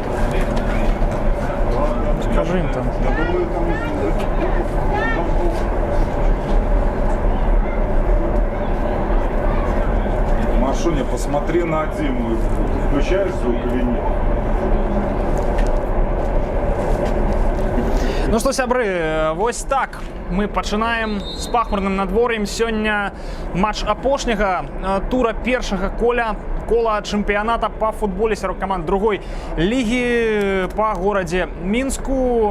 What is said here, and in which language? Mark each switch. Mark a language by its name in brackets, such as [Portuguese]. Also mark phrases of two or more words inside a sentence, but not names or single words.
[Russian] Скажи им там. Машуня, посмотри на Диму. Включаешь звук или нет? [Belarusian] Ну што, сябры, вось так мы пачынаем з пахмурным надвор'ем. Сёння матч апошняга тура першага кола чэмпіяната па футболе сярод каманд другой лігі па горадзе Мінску.